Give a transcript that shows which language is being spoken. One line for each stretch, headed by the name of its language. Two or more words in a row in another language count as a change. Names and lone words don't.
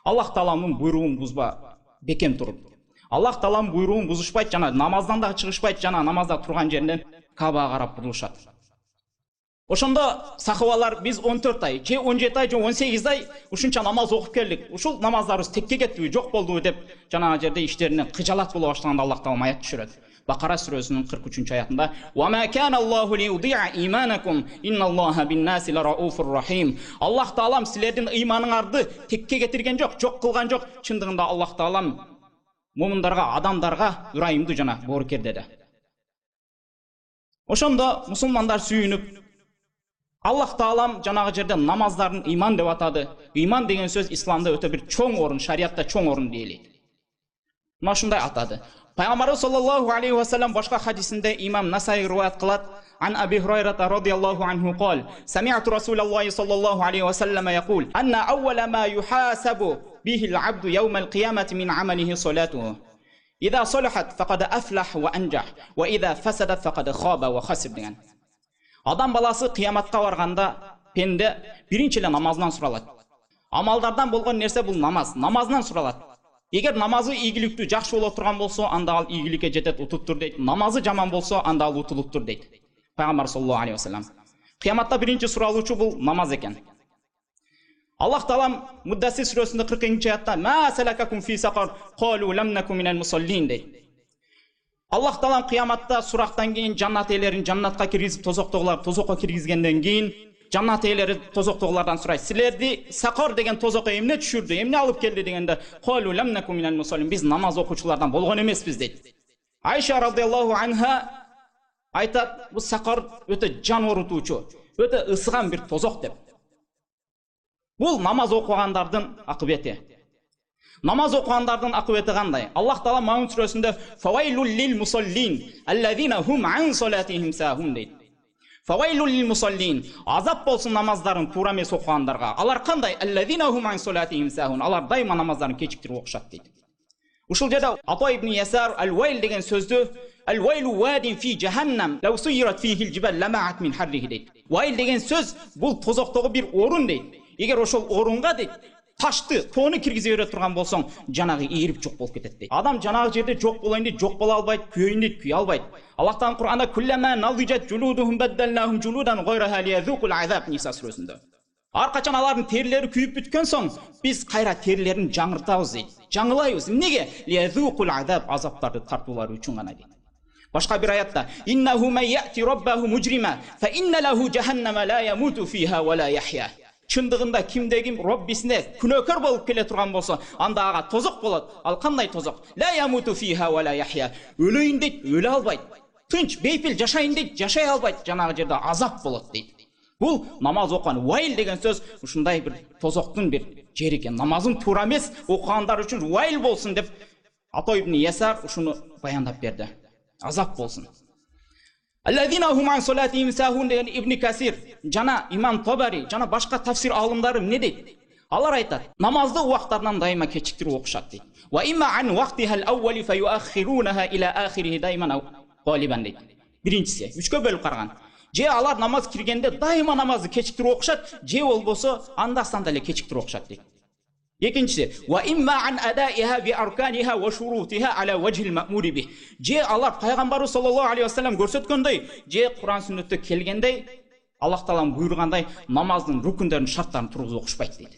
Kyrgyz: Аллах тааламдын буйругун бузба, бекем туруп. Аллах Тааланын буйругун бузушпайт жана намаздан да чыгышпайт жана намазда турган жеринен Кабага карап бурулушат. Ошондо сахабалар биз 14 ай, же 17 ай, же 18 ай ушунча намаз окуп келдик. Ушул намаздарыбыз текке кеттиби, жок болдубу деп жана жерде иштеринен кыжалат боло баштаганда Аллах Таала аят түшүрөт. Бакара сүрөсүнүн 43-аятында:
Arabic: "وما كان الله ليضيع إيمانكم إن الله بالناس لرءوف رحيم."
Kyrgyz: Аллах Таалам силердин ыйманыңарды текке кетирген жок, жок кылган жок. Чындыгында Аллах Таалам момундарга, адамдарга ырайымдуу жана боорукер деди. Ошондо мусулмандар сүйүнүп, Аллах Таалам жанагы жерде намаздарын ыйман деп атады. Ыйман деген сөз исламда өтө бир чоң орун, шариатта чоң орун дейли. Мына ушундай атады. Пайгамбарыбыз
Arabic: صلى الله عليه وسلم
Kyrgyz: башка хадисинде имам Насаи риваят кылат.
Arabic: عن أبي هريرة رضي الله عنه قال: سمعت رسول الله صلى الله عليه وسلم يقول أن أول ما يحاسب به العبد يوم القيامة من عمله صلاته إذا صلحت فقد أفلح وأنجح وإذا فسدت فقد خاب وخسر деген.
Kyrgyz: Адам баласы кыяматка барганда пенде биринчи эле намаздан суралат. Амалдардан болгон нерсе бул намаз, намаздан суралат. Эгер намазы ийгиликтүү, жакшы боло турган болсо, анда ал ийгиликке жетет, утуптур дейт. Намазы жаман болсо, анда ал утулуптур дейт. Пайгамбар
Arabic: صلى الله عليه وسلم.
Kyrgyz: Кыяматта биринчи суралуучу бул намаз экен. Аллах Таалам Муддассир сүрөсүндө 40-аятта:
Arabic: "ما سلككم في سقر قالوا لم نك من المصلين" дейт.
Kyrgyz: Аллах Таалам кыяматта сурактан кийин жаннат ээлерин жаннатка киргизип, тозоктогулар тозокко киргизгенден кийин жаннат ээлери тозоктогулардан сурайт: "Силерди сақар деген тозокко эмне түшүрдү, эмне алып келди?" дегенде:
Arabic: "قالوا لم نك من المصلين",
Kyrgyz: биз намаз окуучулардан болгон эмеспиз дейт. Айша
Arabic: رضي الله عنها
Kyrgyz: айтат, бул сақар өтө жан оорутуучу, өтө ысыган бир тозок деп. Бул намаз окугандардын акыбети. Намаз окугандардын акыбети кандай? Аллах Таала Маун сүрөсүндө
Arabic: "فويل للمصلين الذين هم عن صلاتهم ساهون" дейт. فويل للمصلين,
Kyrgyz: азап болсун намаздарын туура эмес окугандарга. Алар кандай?
Arabic: الذين هم عن صلاتهم ساهون,
Kyrgyz: алар дайыма намаздарын кечиктирип окушат дейт. Ушул жерде Ата ибн Ясар ал-вайл деген сөздү
Arabic: "الويل واد في جهنم لو سيرت فيه الجبال لماعت من حره" дейт.
Kyrgyz: Вайл деген сөз бул тозоктогу бир орун дейт. Эгер ошол орунга дейт ташты, тоону киргизе бере турган болсоң, жанагы ийрип жок болуп кетет дейт. Адам жанагы жерде жок болоюн дейт, жок боло албайт, күйөйүн дейт, күйө албайт. Аллах Таала Кур'анда
Arabic: "كلما نضجت جلودهم بدلناهم جلودا غيرها ليذوقوا العذاب"
Kyrgyz: Ниса сүрөсүндө. Ар качан алардын терилери күйүп бүткөн соң, биз кайра терилерин жаңыртабыз дейт. Жаңылайбыз. Эмнеге?
Arabic: ليذوقوا العذاب,
Kyrgyz: азаптарды тартуулары үчүн гана дейт. Башка бир аятта
Arabic: "إنه من يأت ربه مجرما فإن له جهنم لا يموت فيها ولا يحيى."
Kyrgyz: Чындыгында кимде ким Роббисине күнөөкөр болуп келе турган болсо, анда ага тозок болот. Ал кандай тозок?
Arabic: لا يموت فيها ولا يحيى.
Kyrgyz: Өлөйүн дейт, өлө албайт. Тынч, бейпил жашайын дейт, жашай албайт. Жанагы жерде азап болот дейт. Бул намаз окуган вайл деген сөз ушундай бир тозоктун бир жери экен. Намазын туура эмес окугандар үчүн вайл болсун деп Ата ибн Ясар ушуну баяндап берди. Азап болсун.
Arabic: الذين هم عن صلاتهم ساهون деген Ибн Касир,
Kyrgyz: жана Имам Табари, жана башка тафсир алымдары эмне дейт? Алар айтат, намазды убактарынан дайыма кечиктирип окушат дейт.
Arabic: وإما عن وقتها الأول فيؤخرونها إلى آخره دائما غالبا дейт.
Kyrgyz: Биринчиси, үчкө бөлүп караган. Же алар намаз киргенде дайыма намазды кечиктирип окушат, же болбосо анда-санда деле кечиктирип окушат дейт. Экинчиси,
Arabic: وإما عن أدائها بأركانها وشروطها على الوجه المأمور به.
Kyrgyz: Же алар пайгамбарыбыз
Arabic: صلى الله عليه وسلم
Kyrgyz: көрсөткөндөй, же Кур'ан сүннөттө келгендей, Аллах Таалам буйругандай намаздын рукундарын, шарттарын тургузуп окушпайт дейт.